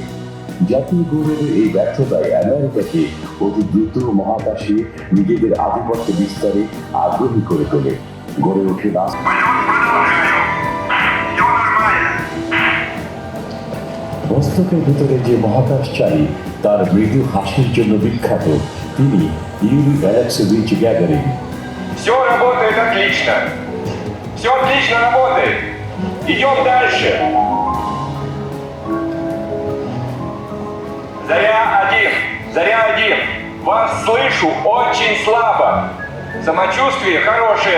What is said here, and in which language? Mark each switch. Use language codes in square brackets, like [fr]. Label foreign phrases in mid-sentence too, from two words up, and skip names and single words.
[bn] জাতীয় গৌরবের এই ব্যর্থতায় আমেরিকাকে অতি দ্রুত মহাকাশে নিজেদের আধিপত্য বিস্তারে আগ্রহী করে তোলে। গড়ে ওঠে ভস্তকের ভিতরে যে মহাকাশচারী তার মৃদু হাসির জন্য বিখ্যাত, তিনি ইউরি অ্যালেক্সেভিচ গ্যাগারিন। [ru] Все работает отлично. Все отлично работает. Идем дальше. Заря-1. Вас слышу очень слабо. Самочувствие хорошее.